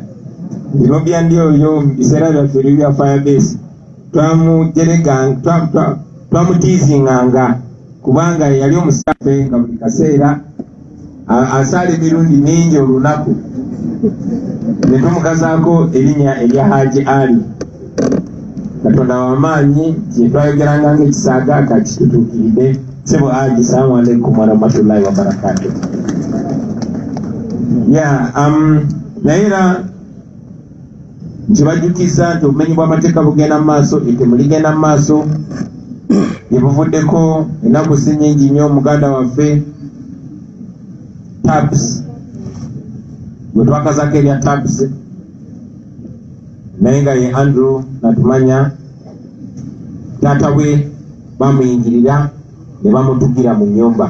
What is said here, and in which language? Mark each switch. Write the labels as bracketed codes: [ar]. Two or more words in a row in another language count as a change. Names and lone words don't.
[lg] Bino byandi oyo mu biseera byaffe ebya Firebase twamutiizinganga kubanga yali omusafe nga buli kaseera asaala emirundi mingi olunaku. Ne tumukazaako erinnya erya Haji Ali. Katonda w'amaanyi kye twayogeranga ng'ekisaaga kakitutuukiridde. [ar] Sebo Haji, السلام عليكم ورحمة الله وبركاته. [lg] Naye era nkibajjukiza nti obumenyi bw'amateeka bugenda mu maaso, ettemu ligenda mu maaso. Bye buvuddeko ennaku si nnyingi nnyo muganda waffe Tabs bwe twakazaako erya Tabs naye nga ye Andrew natumanya taata we bamuyingirira ne bamutugira mu nnyumba.